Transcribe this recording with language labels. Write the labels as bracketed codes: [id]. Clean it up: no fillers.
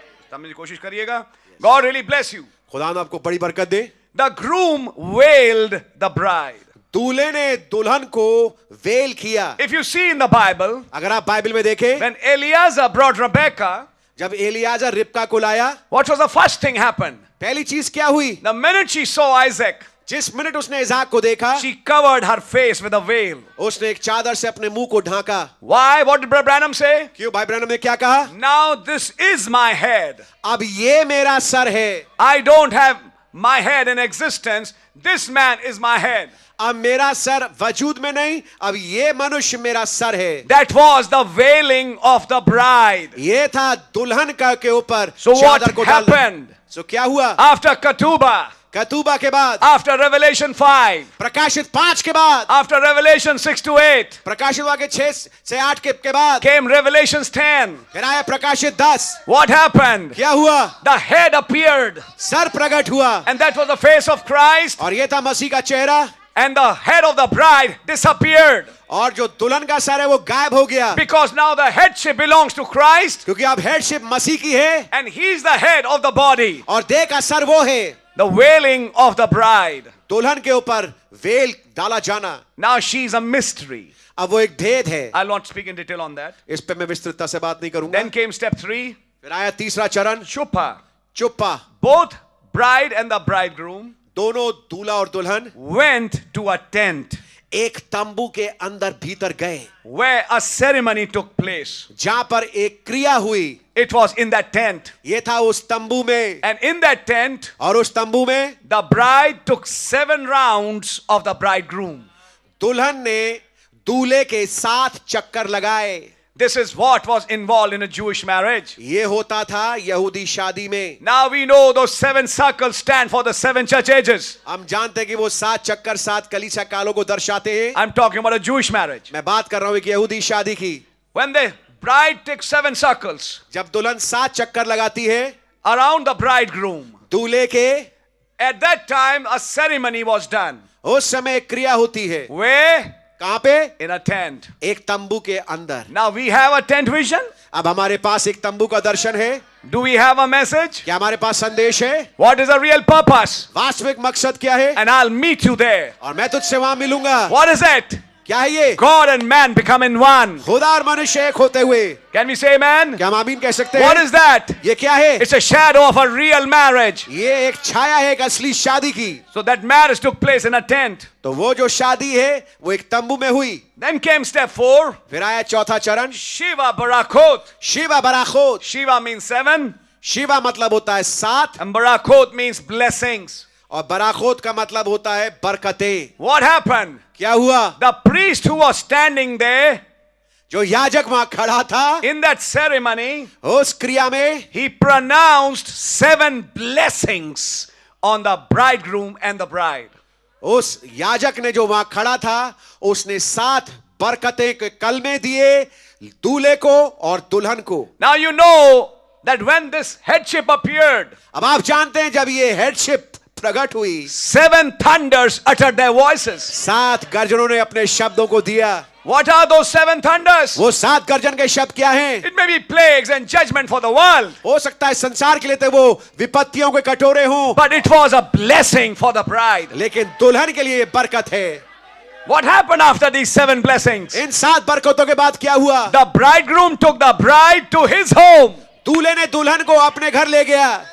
[hi] समझने की कोशिश करिएगा। [en] God really bless you. [hi] खुदा ने आपको बड़ी बरकत दे। [en] The groom wailed the bride. [hi] दूल्हे ने दुल्हन को वेल किया। [en] If you see in the Bible, [hi] अगर आप बाइबल में देखें, [en] when Eliezer brought Rebecca, [hi] जब एलियाजर रिबका को लाया, [en] what was the first thing happened? [hi] पहली चीज क्या हुई? [en] The minute she saw Isaac, [hi] जिस मिनट उसने इसाक को देखा, [en] she covered her face with a veil. [hi] उसने एक चादर से अपने मुंह को Dhaka. [en] Why? What did Brother Branham say? [hi] क्यों भाई ब्रैनम ने क्या कहा? [en] Now this is my head. [hi] अब ये मेरा सर है। [en] I don't have my head in existence. This man is my head. [hi] अब मेरा सर वजूद में नहीं, अब ये मनुष्य मेरा सर है। [en] That was the veiling of the bride. [hi] ये था दुल्हन का के ऊपर [en] So what [hi] चादर को डालना। [en] happened? [hi] So क्या हुआ? [en] After Ketubah, [hi] कतूबा के बाद, [en] after Revelation 5, [hi] प्रकाशित 5 के बाद, [en] after Revelation 6 to 8, [hi] प्रकाशित वाक्य 6 से 8 के बाद, [en] came Revelations 10. [hi] फिर आया प्रकाशित 10। [en] What happened? [hi] क्या हुआ? [en] The head appeared, [hi] सर प्रकट हुआ, [en] and that was the face of Christ, [hi] और ये था मसीह का चेहरा, [en] and the head of the bride disappeared. [hi] और जो दुल्हन का सर है वो गायब हो गया, [en] Because now the headship belongs to Christ, [hi] क्योंकि अब हेडशिप मसीह की है [en] and He's the head of the body. [hi] और देह का सर वो है। [en] The wailing of the bride. [hi] दुल्हन के ऊपर वेल डाला जाना, [en] Now she's a mystery. [hi] अब वो एक भेद है। [en] I'll not speak in detail on that. [hi] इस पे मैं विस्तृतता से बात नहीं करूंगा। [en] Then came step 3, [hi] फिर आया तीसरा चरण, [en] Chupa. [hi] चुप्पा। [en] Both bride and the bridegroom [hi] दोनों दूल्हा और दुल्हन [en] went to a tent [hi] एक तंबू के अंदर भीतर गए, [en] where a ceremony took place. [hi] जहां पर एक क्रिया हुई। [en] It was in that tent. [hi] ये था उस तंबू में, [en] And in that tent, [hi] और उस तंबू में [en] the bride took 7 rounds of the bridegroom. [hi] दुल्हन ने दूल्हे के 7 चक्कर लगाए। [en] This is what was involved in a Jewish marriage. [hi] ये होता था यहूदी शादी में। [en] Now we know those 7 circles stand for the 7 church ages. [hi] हम जानते हैं कि वो 7 चक्कर 7 कलीसिया कालों को दर्शाते हैं। [en] I'm talking about a Jewish marriage. [hi] मैं बात कर रहा हूं एक यहूदी शादी की। [en] When the bride takes 7 circles [hi] जब दुल्हन 7 चक्कर लगाती है [en] around the bridegroom, [hi] दूल्हे के, [en] at that time a ceremony was done [hi] उस समय एक क्रिया होती है। [en] where [hi] कहां पे? [en] In a tent. [hi] एक तंबू के अंदर। [en] Now we have a tent vision. [hi] अब हमारे पास एक तंबू का दर्शन है। [en] Do we have a message? [hi] क्या हमारे पास संदेश है? [en] What is the real purpose? [hi] वास्तविक मकसद क्या है? [en] And I'll meet you there. [hi] और मैं तुझसे वहां मिलूंगा। [en] What is it? [hi] क्या है ये? [en] God and man become in one. [hi] खुदा और मनुष्य एक होते हुए। [en] Can we say amen? [hi] क्या हम आमीन कह सकते हैं? [en] What is that? [hi] ये क्या है? [en] It's a shadow of a real marriage. [hi] ये एक छाया है एक असली शादी की। [en] So that marriage took place in a tent. [hi] तो वो जो शादी है वो एक तंबू में हुई। [en] Then came step 4. [hi] फिर आया चौथा चरण, [en] Shiva Barakot. [hi] Shiva बराखोत। [en] Shiva means 7 [hi] Shiva मतलब होता है 7 [en] and Barakot means blessings. [hi] और बराखोत का मतलब होता है बरकतें। [en] What happened? [hi] क्या हुआ? [en] The priest who was standing there [hi] जो याजक वहां खड़ा था [en] in that ceremony, [hi] उस क्रिया में [en] he pronounced 7 blessings on the bridegroom and the bride. [hi] उस याजक ने जो वहां खड़ा था उसने 7 बरकतें के कलमे दिए दूल्हे को और दुल्हन को। [en] Now you know that when this headship appeared, [hi] अब आप जानते हैं जब ये हेडशिप प्रकट हुई [en] 7 thunders uttered their voices. [hi] 7 गर्जनों ने अपने शब्दों को दिया। [en] What are those 7 thunders? [hi] वो 7 गर्जन के शब्द क्या हैं? [en] It may be plagues and judgment for the world, [hi] हो सकता है संसार के लिए तो वो विपत्तियों के कटोरे हों, [en] but it was a blessing for the bride. [hi] लेकिन दुल्हन के लिए ये बरकत है। [en] What happened after these 7 blessings? [hi] इन 7 बरकतों के बाद क्या हुआ? [en] The bridegroom took the bride to his home. [hi] दूल्हे ने दुल्हन को अपने घर ले गया।